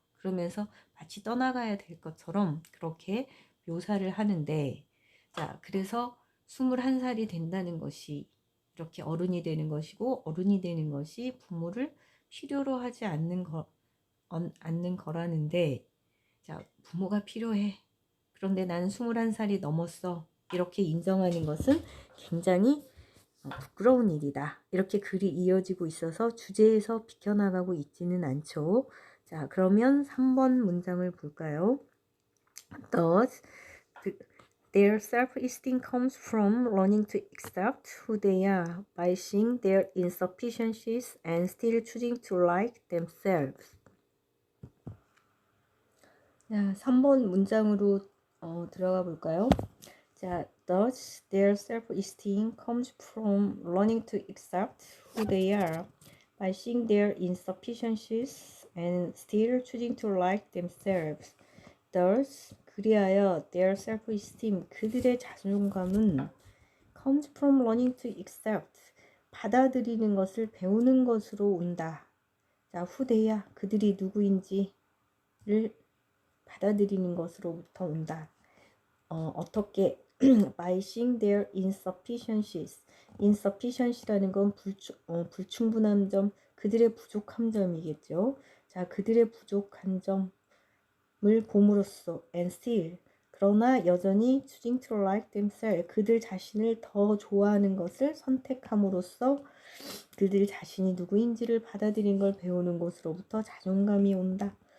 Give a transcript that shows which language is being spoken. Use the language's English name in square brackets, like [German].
[Korean] 그러면서 마치 떠나가야 될 것처럼 그렇게 묘사를 하는데, 자, 그래서 21살이 된다는 것이 이렇게 어른이 되는 것이고, 어른이 되는 것이 부모를 필요로 하지 않는 거라는데, 자, 부모가 필요해. 그런데 나는 21살이 넘었어. 이렇게 인정하는 것은 굉장히 부끄러운 일이다. 이렇게 글이 이어지고 있어서 주제에서 비켜나가고 있지는 않죠. 자, 그러면 3번 문장을 볼까요? [English] Thus, their self-esteem comes from learning to accept who they are by seeing their insufficiencies and still choosing to like themselves. [Korean] 자, 3번 문장으로 들어가 볼까요? [English] 자, thus their self-esteem comes from learning to accept who they are by seeing their insufficiencies and still choosing to like themselves. Thus, [Korean] 그리하여 [English] their self-esteem, [Korean] 그들의 자존감은 [English] comes from learning to accept, [Korean] 받아들이는 것을 배우는 것으로 온다. 자, [English] who they are, [Korean] 그들이 누구인지를 받아들이는 것으로부터 온다. 어떻게 [English] by seeing their insufficiencies. [Korean] insufficiency라는 건 불충분한 점, 그들의 부족한 점이겠죠. 자, 그들의 부족한 점을 봄으로써 [English] and still [Korean] 그러나 여전히 [English] choosing to like themselves [Korean] 그들 자신을 더 좋아하는 것을 선택함으로써 그들 자신이 누구인지를 받아들인 걸 배우는 곳으로부터 자존감이 온다.